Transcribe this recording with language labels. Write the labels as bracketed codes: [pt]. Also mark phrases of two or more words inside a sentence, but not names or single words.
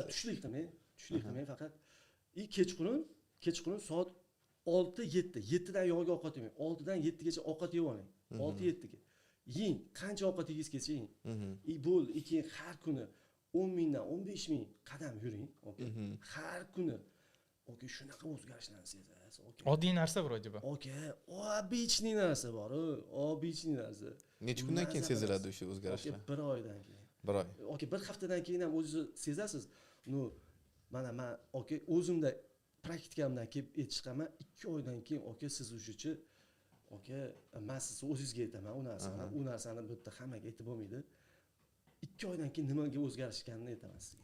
[uz] Tushlik qilmang faqat. Kechqurun soat 6-7. 7dan yo'g'iga ovqat yemang. 6dan 7gacha ovqat yeb oling. 6-7ga. Yeng, qancha ovqat yegingiz kelsa yeng. Bo'ldi, keyin har kuni 10 mingdan 15 ming qadam yuring. Har kuni oke shunaqa o'zgarishlarni sezasiz oke Oddiy narsa [ru] vроде бы. [uz] oke обычный narsa bor обычный narsa Necha kundan keyin seziladi o'sha o'zgarishlar? bir oydan keyin Bir oy. oke bir haftadan keyin ham o'zingiz sezasiz mana man oke o'zimda praktikamdan kelib aytishqaman 2 oydan keyin oke siz ushichi oke man siz o'zingizga aytaman u narsani bu yerda hammaga aytib bo'lmaydi 2 oydan keyin nimaga o'zgarishganini aytaman sizga